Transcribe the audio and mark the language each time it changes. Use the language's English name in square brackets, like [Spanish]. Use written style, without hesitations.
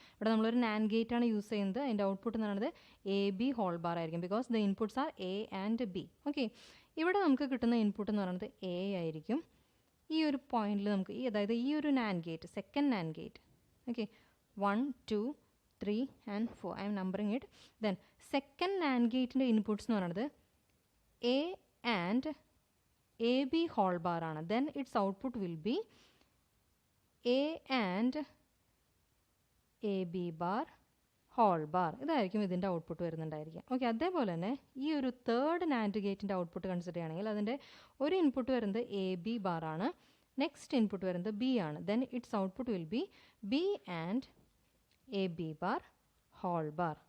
[Malayalam] ഇവിടെ നമ്മളൊരു NAND gate ആണ് യൂസ് ചെയ്യുന്നത്. അതിൻ്റെ ഔട്ട്പുട്ട് എന്ന് പറയുന്നത് എ ബി ഹോൾ ബാർ ആയിരിക്കും [English] Because the inputs are A and B. [Malayalam] Okay, ഇവിടെ നമുക്ക് കിട്ടുന്ന ഇൻപുട്ട് എന്ന് പറയുന്നത് എ ആയിരിക്കും. ഈ ഒരു പോയിന്റിൽ നമുക്ക് അതായത് ഈ ഒരു NAND gate, second NAND gate, okay, [English] 1, 2, 3 and 4. I am numbering it. Then second NAND gate in the inputs [Malayalam] എന്ന് പറയുന്നത് [English] A and AB whole bar ആണ്. Then its output will be A and AB bar whole bar. [Malayalam] ഇതായിരിക്കും ഇതിൻ്റെ output വരുന്നുണ്ടായിരിക്കുക. Okay, അതേപോലെ തന്നെ ഈ ഒരു third NAND ഗേറ്റിൻ്റെ ഔട്ട്പുട്ട് കൺസിഡർ ചെയ്യുകയാണെങ്കിൽ അതിൻ്റെ ഒരു ഇൻപുട്ട് വരുന്നത് AB ബാർ ആണ്, നെക്സ്റ്റ് ഇൻപുട്ട് വരുന്നത് B ആണ്. [English] Then its output will be B and AB bar whole bar.